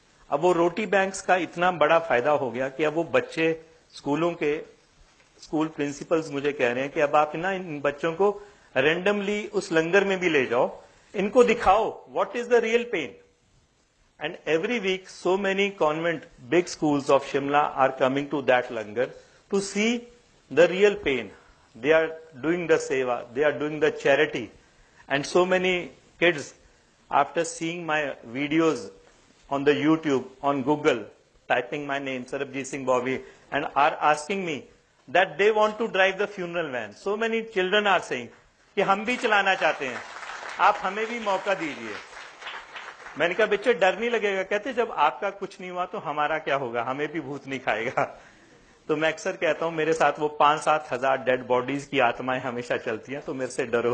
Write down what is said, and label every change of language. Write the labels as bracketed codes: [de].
[hi] अब वो रोटी बैंक्स का इतना बड़ा फायदा हो गया कि अब वो बच्चे स्कूल प्रिंसिपल्स मुझे कह रहे हैं कि अब आप ना इन बच्चों को रेंडमली उस लंगर में भी ले जाओ, इनको दिखाओ [en] What is the real pain. And every week so many convent big schools of Shimla are coming to that langar to see the real pain. They are doing the seva, they are doing the charity, and so many kids, after seeing my videos on the YouTube, on Google, typing my name Sarabjit Singh Bobby, and are asking me that they want to drive the funeral van. So many children are saying [hi] कि हम भी चलाना चाहते हैं, आप हमें भी मौका दीजिए। मैंने कहा बच्चे डर नहीं लगेगा? कहते जब आपका कुछ नहीं हुआ तो हमारा क्या होगा, हमें भी भूत नहीं खाएगा। तो मैं अक्सर कहता हूं मेरे साथ वो 5-7 हजार डेड बॉडीज की आत्माएं हमेशा चलती हैं, तो मेरे से डरो।